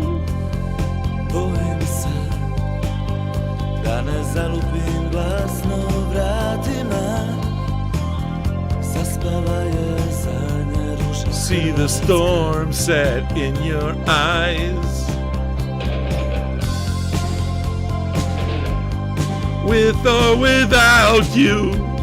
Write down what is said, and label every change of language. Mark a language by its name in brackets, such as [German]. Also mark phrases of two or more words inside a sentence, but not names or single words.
[Serbian] Bojim se da ne zalupim glasno vratima. Zaspala je zadnja ruša. [English] See the storm set in your eyes. With or without you.